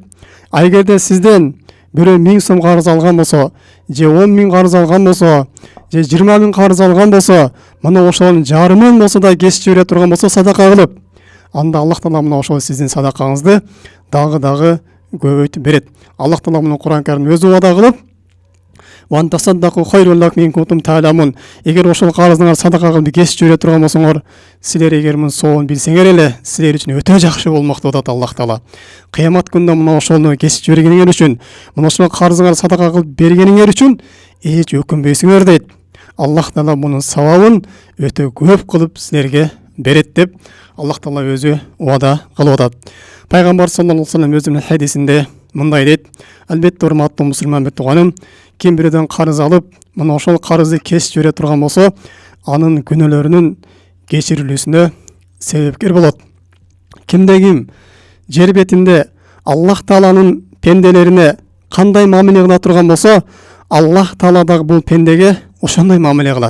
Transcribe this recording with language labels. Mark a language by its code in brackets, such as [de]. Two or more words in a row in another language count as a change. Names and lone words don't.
[ky] А эгерде сизден бирөө 1000 сом карыз алган болсо, же 10 000 карыз алган болсо, же 20 000 карыз алган болсо, мына ошонун жарымын болсо да кесип жибере турган болсо садака кылып, анда Аллах Таала мына ошол сиздин садакаңызды дагы көбөйтүп берет. Аллах Таала муну Кур'ан Каримде өзү вада кылып, [ar] "وأن تصدقوا خير لكم إن كنتم تعلمون". [ky] Эгер ошол карыздыңар садака кылып кесип жибере турган болсоңор, силер эгер мунун соон билсеңер эле, силер үчүн өтө жакшы болмок деп атат Аллах Таала. Кыямат күнүндө мына ошону кесип жибергениңер үчүн, мына ошол карызыңар садака кылып бергениңер үчүн эч өкүнбөйсүңөр дейт. Аллах Таала мунун савабын өтө көп кылып силерге берет деп Аллах Таала өзү вада кылып атат. Пайгамбар [ar] صلى الله عليه وسلم [ky] өзүнүн хадисинде мындай дейт: "Албетте урматтуу мусулман бир тууганым, ким бирөөдөн карыз алып, мына ошол карызды кесип жибере турган болсо, анын күнөөлөрүнүн кечирилүүсүнө себепкер болот. Кимде ким жер бетинде Аллах Тааланын пенделерине кандай мамиле кыла турган болсо, Аллах Таала дагы бул пендеге ошондой мамиле кылат.